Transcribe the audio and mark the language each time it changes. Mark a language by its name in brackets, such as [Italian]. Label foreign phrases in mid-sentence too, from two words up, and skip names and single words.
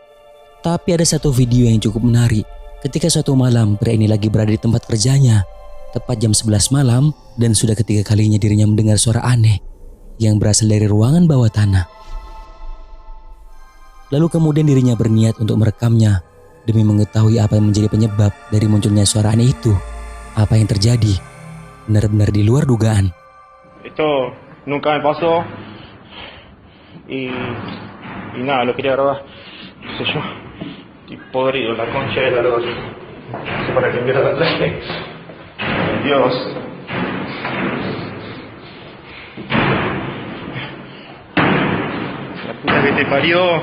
[Indonesian] Tapi ada satu video yang cukup menarik ketika suatu malam pria ini lagi berada di tempat kerjanya tepat jam 11 malam dan sudah ketiga kalinya dirinya mendengar suara aneh yang berasal dari ruangan bawah tanah. Lalu kemudian dirinya berniat untuk merekamnya demi mengetahui apa yang menjadi penyebab dari munculnya suara aneh itu. Apa yang terjadi benar-benar di luar dugaan. [Spanish] Esto nunca me pasó y nada, lo quería grabar, qué sé yo, y podrido, la concha de la lora, no sé para qué mierda traje, Dios. La puta que te parió.